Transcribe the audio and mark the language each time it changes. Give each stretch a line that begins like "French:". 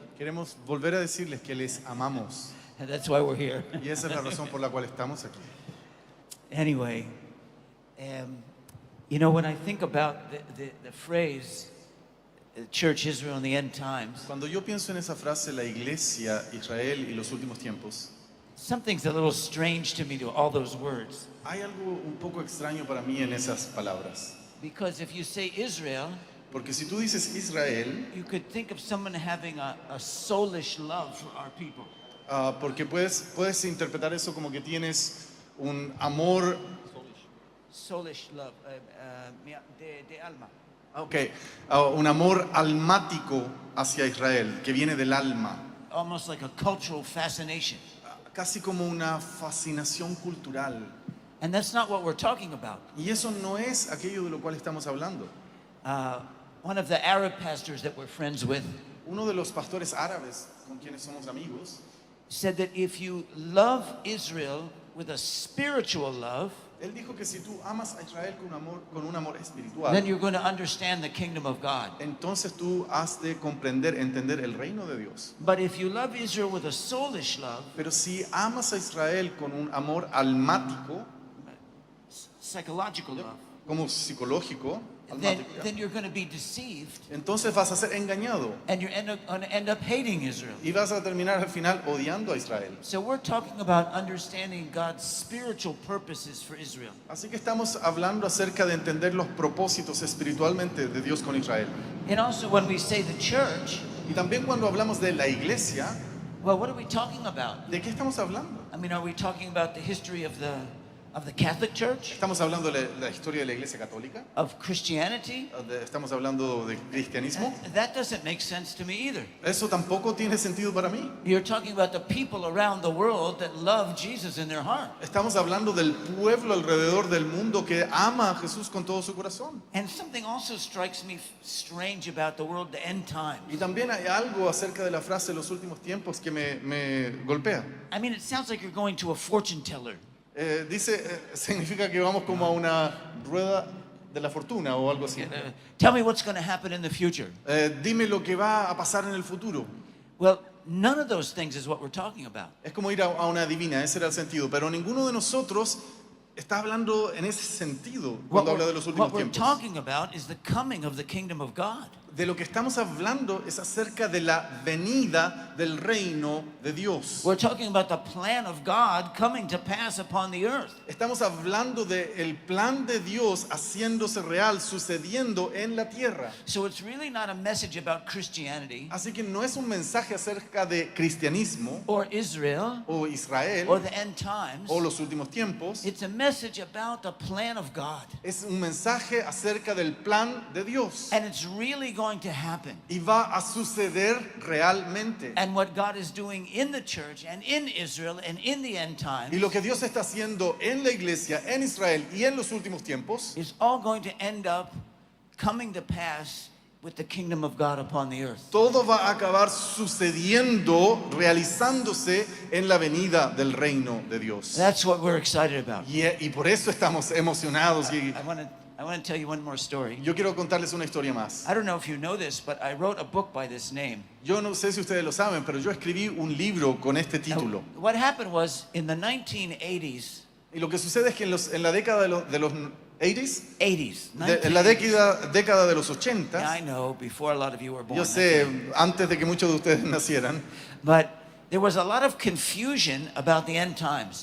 Spanish: Queremos volver a decirles que les amamos
English: and that's why we're here.
Spanish: y esa es la razón por la cual estamos aquí.
English: Anyway, you know, when I think about the phrase, Church Israel in the end times,
Spanish: Cuando yo pienso en esa frase, la iglesia, Israel y los últimos tiempos,
English: something's a little strange to me to all those words.
Spanish: hay algo un poco extraño para mí en esas palabras.
English: Because if you say Israel,
Spanish: Porque si tú dices Israel,
English: you could think of someone having a soulish love for our people.
Spanish: porque puedes interpretar eso como que tienes un amor,
English: Soulish love,
Spanish: de alma. un amor almático hacia Israel, que viene del alma,
English: Almost like a cultural fascination.
Spanish: casi como una fascinación cultural.
English: And that's not what we're talking about.
Spanish: Y eso no es aquello de lo cual estamos hablando.
English: One of the Arab pastors that we're friends with
Spanish: Uno de los pastores árabes con quienes somos amigos
English: said that if you love Israel with a spiritual love,
Spanish: Él dijo que si tú amas a Israel con un amor espiritual,
English: then you're going to understand the kingdom of God.
Spanish: entonces tú has de comprender, entender el reino de Dios.
English: But if you love Israel with a soulish love,
Spanish: Pero si amas a Israel con un amor almático,
English: psychological love,
Spanish: como psicológico,
English: then,
Spanish: almático, ¿ya?
English: then you're going to be deceived
Spanish: Entonces vas a ser engañado
English: and you're going to end up hating Israel.
Spanish: y vas a terminar al final odiando a Israel.
English: So we're talking about understanding God's spiritual purposes for Israel.
Spanish: Así que estamos hablando acerca de entender los propósitos espiritualmente de Dios con Israel.
English: And also when we say the church,
Spanish: Y también cuando hablamos de la iglesia,
English: well, what are we talking about?
Spanish: ¿de qué estamos hablando?
English: I mean, are we talking about the history of the Catholic Church,
Spanish: ¿Estamos hablando de la historia de la iglesia católica?
English: of Christianity?
Spanish: ¿Estamos hablando de cristianismo?
English: That doesn't make sense to me either.
Spanish: Eso tampoco tiene sentido para mí.
English: You're talking about the people around the world that love Jesus in their heart.
Spanish: Estamos hablando del pueblo alrededor del mundo que ama a Jesús con todo su corazón.
English: And something also strikes me strange about the world, the end times.
Spanish: Y también hay algo acerca de la frase los últimos tiempos que me golpea.
English: I mean, it sounds like you're going to a fortune teller.
Spanish: Significa que vamos como a una rueda de la fortuna o algo así.
English: Tell me what's going to happen in the future.
Spanish: Dime lo que va a pasar en el futuro.
English: Well, none of those things is what we're talking about.
Spanish: Es como ir a una divina, ese era el sentido. Pero ninguno de nosotros está hablando en ese sentido cuando habla de los últimos
English: What we're
Spanish: tiempos.
English: talking about is the coming of the kingdom of God.
Spanish: De lo que estamos hablando es acerca de la venida del reino de Dios.
English: We're talking about the plan of God coming to pass upon the earth.
Spanish: Estamos hablando del plan de Dios haciéndose real, sucediendo en la tierra.
English: So it's really not a message about Christianity
Spanish: Así que no es un mensaje acerca de cristianismo
English: or Israel
Spanish: o Israel
English: or the end times.
Spanish: o los últimos tiempos.
English: It's a message about the plan of God.
Spanish: Es un mensaje acerca del plan de Dios.
English: And it's really going to happen.
Spanish: Y va a suceder realmente.
English: And what God is doing in the church and in Israel and in the end times
Spanish: Y lo que Dios está haciendo en la iglesia, en Israel y en los últimos tiempos,
English: is all going to end up coming to pass with the kingdom of God upon the earth.
Spanish: todo va a acabar sucediendo, realizándose en la venida del reino de Dios.
English: That's what we're excited about.
Spanish: Y por eso estamos emocionados. Y
English: I want to tell you one more story.
Spanish: yo quiero contarles una historia más.
English: I don't know if you know this, but I wrote a book by this name.
Spanish: Yo no sé si ustedes lo saben, pero yo escribí un libro con este título.
English: What happened was in the 1980s,
Spanish: Y lo que sucede es que en la década de los 80s,
English: 80s,
Spanish: en la
English: 1980s.
Spanish: década de los
English: I
Spanish: 80s,
English: know, before a lot of you were born.
Spanish: yo sé, antes de que muchos de ustedes nacieran,
English: But there was a lot of confusion about the end times.